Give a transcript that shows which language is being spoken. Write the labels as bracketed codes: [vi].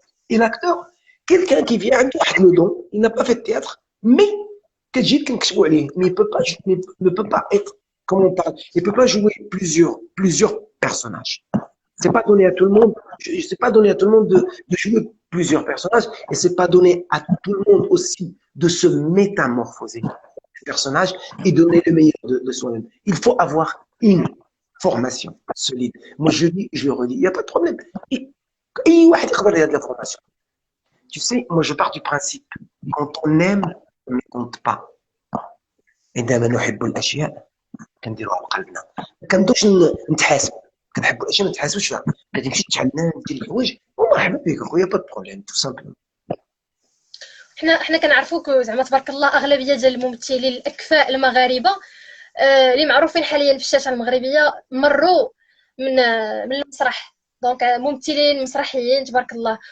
[fr] Et l'acteur, quelqu'un qui vient [ar] عنده واحد [fr] le don, il n'a pas fait de théâtre, mais [ar] كتجي كنكتبوا عليه, [fr] mais il ne peut pas être, comme on parle, il ne peut pas jouer plusieurs personnages. C'est pas donné à tout le monde. C'est pas donné à tout le monde de jouer plusieurs personnages, et c'est pas donné à tout le monde aussi de se métamorphoser des personnages et donner le meilleur de soi-même. Il faut avoir une formation solide. Moi, je dis, je le redis, il n'y a pas de problème. Et [ar] واحد يقدر ياخذ [fr] la formation. Tu sais, moi, je pars du principe, quand on aime, on ne compte pas. [ar] عندما نحب الاشياء كنديروها بقلبنا. ما كنبداوش نتحاسب. كنحبوا الاشياء ما نتحاسبوش فيها. غادي نمشي نتحنى ندير الحوايج ومرحبا بك اخويا، با بروبليم، تو سامبلومون. حنا كنعرفوك زعما تبارك الله اغلبيه ديال الممثلين الاكفاء المغاربه اللي معروفين حاليا في الشاشه المغربيه مروا من المسرح، دونك ممثلين مسرحيين تبارك الله.